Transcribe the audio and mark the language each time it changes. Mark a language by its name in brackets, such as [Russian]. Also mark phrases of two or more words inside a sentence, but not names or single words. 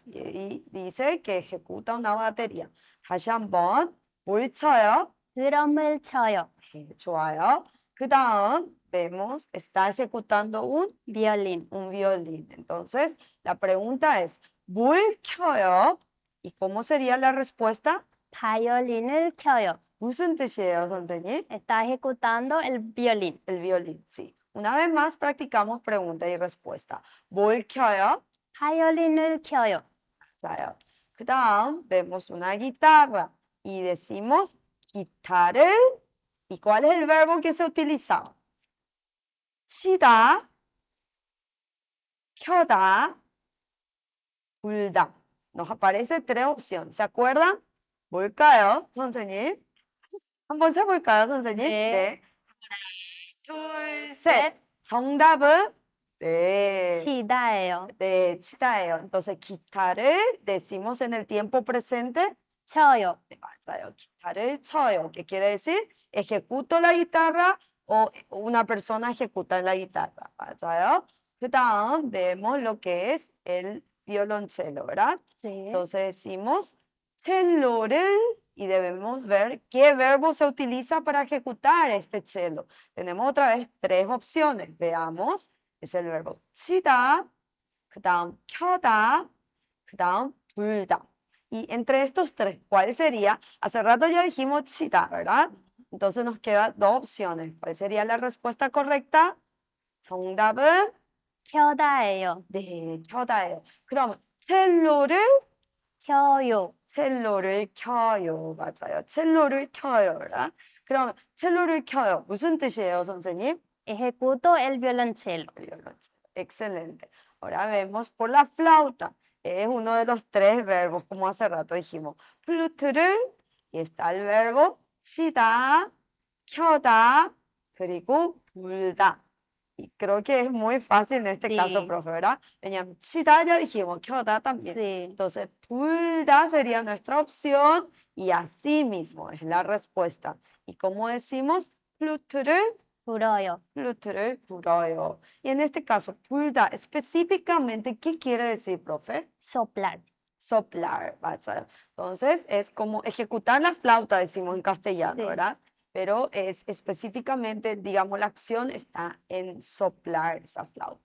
[Spanish] Y dice que ejecuta una batería. [Korean] 다시 한번, 뭘 쳐요? 드럼을 쳐요. 좋아요. 그 다음, [Spanish] vemos, está ejecutando violín. un violín. Entonces, la pregunta es, [Korean] 뭘 켜요? [Spanish] ¿Y cómo sería la respuesta? [Korean] 바이올린을 켜요. 무슨 뜻이에요, 선생님? [Spanish] Está ejecutando el violín. El violín, sí. Una vez más practicamos pregunta y respuesta. [Korean] 뭘 켜요? 바이올린을 켜요. 맞아요. 그 다음, [Spanish] vemos una guitarra y decimos 기타를. ¿Y cuál es el verbo que se utiliza? [Korean] 치다, 켜다, 불다. [Spanish] Nos aparece tres opciones. ¿Se acuerdan? [Korean] 뭘까요, 선생님? 한번 세볼까요, 선생님? 네. 둘, 셋. 정답은 네. 치다예요. 네, 치다예요. [Spanish] Entonces, 기타를 decimos en el tiempo presente. [Korean] 쳐요. 네, 맞아요. 기타를 쳐요. [Spanish] ¿Qué quiere decir? Ejecuto la guitarra o una persona ejecuta la guitarra. [Korean] 맞아요. 그 다음, [Spanish] vemos lo que es el violonchelo, ¿verdad? [Korean] 네. [Spanish] Entonces decimos cello를 y debemos ver qué verbo se utiliza para ejecutar este cello. Tenemos otra vez tres opciones. Veamos. Es el verbo [Korean] 치다, 그 다음 켜다, 그 다음 불다. [Spanish] Y entre estos tres, ¿cuál sería? Hace rato ya dijimos 치다, ¿verdad? Entonces nos quedan dos opciones. ¿Cuál sería la respuesta correcta? [Korean] 정답은 켜다예요. 네, 켜다예요. 그러면 첼로를 켜요. 맞아요. 첼로를 켜요라. 그러면 첼로를 켜요. 무슨 뜻이에요, 선생님? [Spanish] Ejecuto el violonchelo. Violonchelo. Excelente. Ahora vemos por la flauta. Es uno de los tres verbos, como hace rato dijimos. [Korean] 플루트를, [Spanish] y está el verbo [Korean] 치다, 켜다, 그리고 불다. [Spanish] Y creo que es muy fácil en este caso, Sí. profe, ¿verdad? [Korean] 왜냐면 치다 [Spanish] ya dijimos, 켜다 también. Sí. Entonces, 불다 sería nuestra opción y así mismo es la respuesta. Y como decimos, [Korean] 플루트를 불어요. 플루트를 불어요. [Spanish] Y en este caso, 불다, específicamente, ¿qué quiere decir, profe? Soplar. Soplar, 맞아요. Entonces, es como ejecutar la flauta, decimos en castellano, Sí. ¿verdad? Pero es específicamente, digamos, la acción está en soplar esa flauta.